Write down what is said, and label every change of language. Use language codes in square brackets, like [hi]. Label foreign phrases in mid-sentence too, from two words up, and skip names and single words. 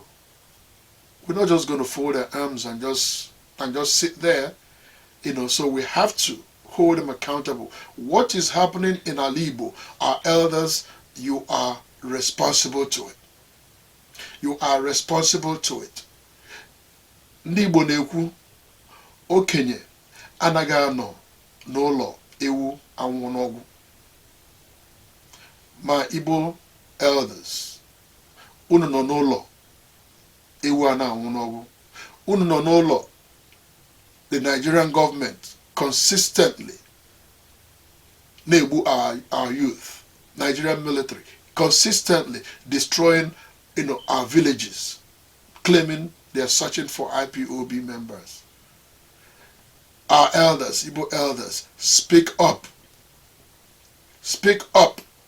[en] We're not just going to fold our arms and just sit there, so we have to hold them accountable. What is happening in Igbo, our elders, you are responsible to it. You are responsible to it. [ig] Ndị Igbo na-ekwu, okenye anaghị anọ n'ụlọ ewu anwụ n'ọgwụ. Ma [en] Igbo elders, [ig] unu nọ n'ụlọ ewu anwụ n'ọgwụ. Unu nọ n'ụlọ, [en] the Nigerian government consistently na-egbu our youth. Nigerian military consistently destroying, our villages, claiming they are searching for IPOB members. Our elders, Igbo elders, speak up. Speak up.